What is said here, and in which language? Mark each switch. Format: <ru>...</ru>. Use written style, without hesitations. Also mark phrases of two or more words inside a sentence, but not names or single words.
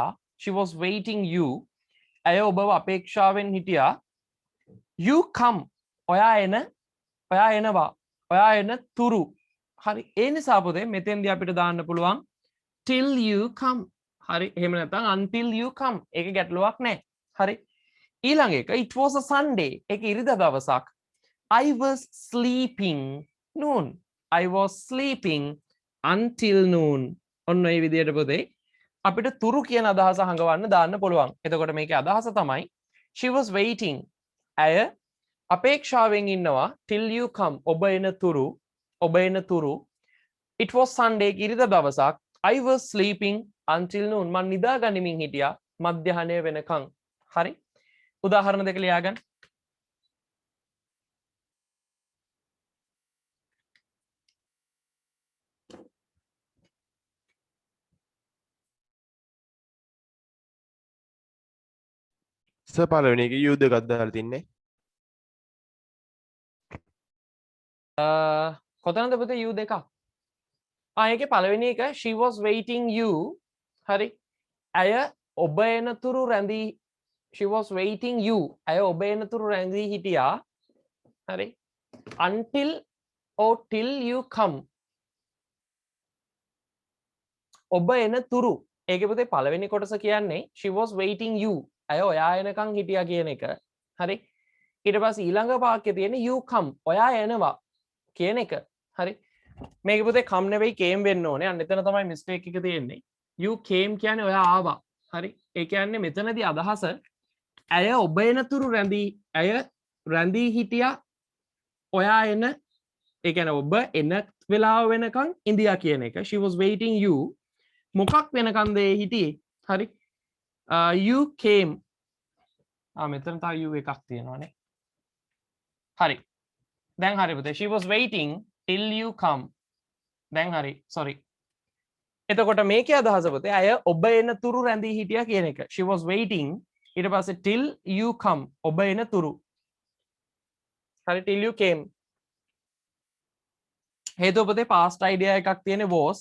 <en>She was waiting you.</en> <si>ඇය ඔබව අපේක්ෂාවෙන් හිටියා.</si> <en>You come.</en> <si>ඔයා එනවා. ඔයා එන තුරු. හරි. ඒ නිසා පුතේ මෙතෙන්දී අපිට දාන්න පුළුවන්</si> <en>till you come.</en> <si>හරි. එහෙම නැත්නම්</si> <en>until you come.</en> <si>ඒක ගැටලුවක් නැහැ. හරි. ඊළඟ එක</si> <en>it was a Sunday.</en> <si>ඒක ඉරිදා දවසක්.</si> <en>I was sleeping noon. I was sleeping until noon.</en> <si>ඔන්න ඒ විදිහට පුතේ අපිට තුරු කියන අදහස හංගවන්න දාන්න පුළුවන්. එතකොට මේකේ අදහස තමයි</si> <en>she was waiting.</en> <si>ඇය අපේක්ෂාවෙන් ඉන්නවා</si> <en>till you come.</en> <si>ඔබ එන තුරු.</si> <en>It was Sunday.</en> <si>ඉරිදා දවසක්.</si> <en>I was sleeping until noon.</en> <si>මම නිදා ගනිමින් හිටියා මධ්‍යහනය වෙනකන්. හරි. උදාහරණ දෙක ලියාගන්න. සර් පළවෙනි එක යූ දෙකක් දාලා තින්නේ. කොතනද පුතේ you දෙකක්? ඒකේ පළවෙනි එක</si> <en>she was waiting you.</en> <si>හරි. ඇය ඔබ එනතුරු රැඳී</si> <en>she was waiting you.</en> <si>ඇය ඔබ එනතුරු රැඳී හිටියා. හරි.</si> <en>until or till you come.</en> <si>ඔබ එනතුරු. ඒකේ පුතේ පළවෙනි කොටස කියන්නේ</si> <en>she was waiting you.</en> <si>ඇය ඔයා එනකන් හිටියා කියන එක. හරි. ඊට පස්සේ ඊළඟ වාක්‍යය තියෙන්නේ</si> <en>you come.</en> <si>ඔයා එනවා කියන එක. හරි. මේක පුතේ come නෙවෙයි came වෙන්න ඕනේ. අන්න එතන තමයි mistake එක තියෙන්නේ.</si> <en>you came</en> <si>කියන්නේ ඔයා ආවා. හරි. ඒ කියන්නේ මෙතනදී අදහස ඇය ඔබ එනතුරු රැඳී හිටියා ඔයා එන ඒ කියන්නේ ඔබ එන වෙලාව වෙනකන් ඉඳියා කියන එක.</si> <en>she was waiting you.</en> <si>මොකක් වෙනකන්ද ඒ හිටියේ? හරි.</si> <en>you came.</en> <si>මෙතන තව you එකක් තියෙනවානේ. හරි. දැන් හරි පුතේ</si> <en>she was waiting till you come.</en> <si>දැන් හරි. sorry. එතකොට මේකේ අදහස පුතේ අය ඔබ එන තුරු රැඳී හිටියා කියන එක.</si> <en>she was waiting</en> <si>ඊට පස්සේ</si> <en>till you come.</en> <si>ඔබ එන තුරු. හරි.</si> <en>till you came.</en> <si>හේතුව පුතේ</si> <en>past idea</en> <si>එකක් තියෙන්නේ was.</si>